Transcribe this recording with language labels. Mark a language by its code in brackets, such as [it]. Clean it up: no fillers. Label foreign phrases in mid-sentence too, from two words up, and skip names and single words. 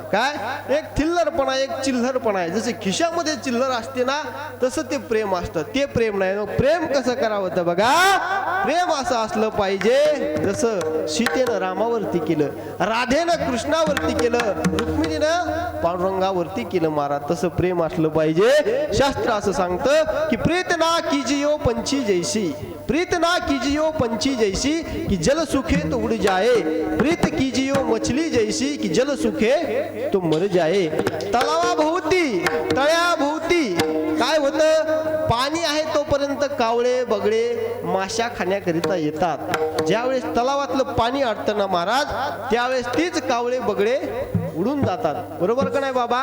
[mr] काय एक थिल्लरपणा, एक चिल्लरपणा आहे. जसे खिशामध्ये चिल्लर असते ना, तसं ते प्रेम असतं. ते प्रेम नाही. प्रेम कसं करावं तर बघा, प्रेम असं असलं पाहिजे जसं सीतेनं रामावरती केलं, राधेनं कृष्णावरती केलं, रुक्मिणीनं पांडुरंगावरती केलं महाराज. तसं प्रेम असलं पाहिजे. शास्त्र असं सांगतं की [hi] प्रीत ना कीजियो पंछी जैसी, प्रीत ना कीजियो पंछी जैसी कि जल सुखे तो उड़ जाए, प्रीत कीजियो मछली जैसी कि जल सुखे तो मर जाए. [mr] तलावाभोवती तळ्याभोवती काय होतं? पाणी आहे तोपर्यंत कावळे बगळे माशा खाण्याकरिता येतात. ज्यावेळेस तलावातलं पाणी अडतं ना महाराज, त्यावेळेस तीच कावळे बगळे उडून जातात. बरोबर का नाही बाबा?